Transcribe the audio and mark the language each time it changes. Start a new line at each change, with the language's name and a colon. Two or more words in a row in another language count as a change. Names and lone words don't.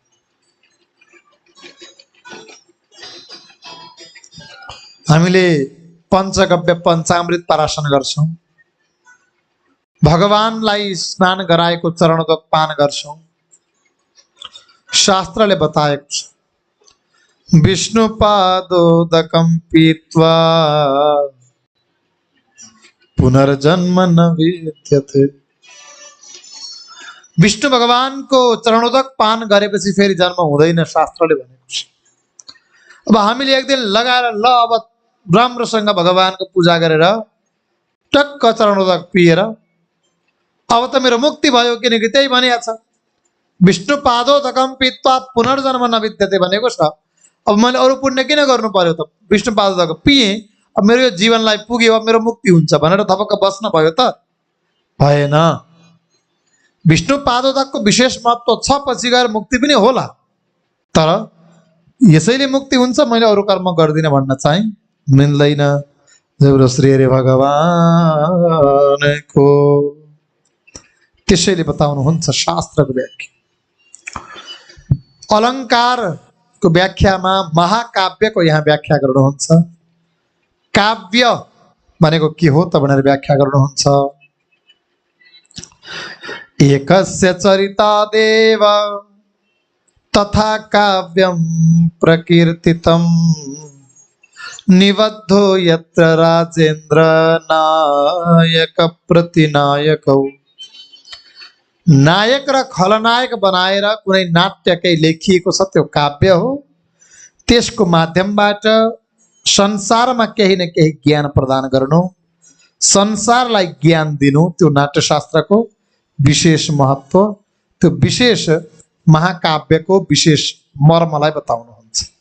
Nepali: हामीले पञ्चगव्य पञ्चामृत पराशन गर्छौं। भगवानलाई स्नान गराएको चरणोदक पान गर्छौं। शास्त्रले बताएको छ
Sanskrit: विष्णुपादोदकं पीत्वा पुनर्जन्म न विद्यते।
Nepali: विष्णु भगवानको चरणोदक पान गरेपछि फेरि जन्म हुँदैन, शास्त्रले भनेको छ। अब हामीले एक दिन लगाएर ल अब राम्रोसँग भगवानको पूजा गरेर टक्क चरणोदक पिएर अब त मेरो मुक्ति भयो, किनकि त्यही भनिएको छ
Sanskrit: विष्णु पादोदकं पीत्वा पुनर्जन्म न विद्यते
Nepali: भनेको छ। अब मैले अरू पुण्य किन गर्नु पर्यो त? विष्णु पादोदक पिएँ, अब मेरो यो जीवनलाई पुग्यो, अब मेरो मुक्ति हुन्छ भनेर थपक्क बस्न भयो त? भएन। विष्णु पादोदकको विशेष महत्व छ, पछि गएर मुक्ति पनि होला, तर यसैले मुक्ति हुन्छ मैले अरू कर्म गर्दिनँ भन्न चाहिँ मिल्दैन। जब श्री हरि भगवानको त्यसैले बताउनुहुन्छ शास्त्रको व्याख्या। अलङ्कारको व्याख्यामा महाकाव्यको यहाँ व्याख्या गर्नुहुन्छ। काव्य भनेको के हो त भनेर व्याख्या गर्नुहुन्छ।
Sanskrit: एकस्य चरितादेव तथा काव्यं प्रकीर्तितं निबद्धो यत्र राजेन्द्र नायक प्रतिनायकौ।
Nepali: नायक र खलनायक बनाएर कुनै नाट्यकै लेखिएको छ त्यो काव्य हो। त्यसको माध्यमबाट संसारमा केही न केही ज्ञान प्रदान गर्नु, संसारलाई ज्ञान दिनु, त्यो नाट्यशास्त्रको विशेष महत्व, त्यो विशेष महाकाव्यको विशेष मर्मलाई बताउनुहुन्छ।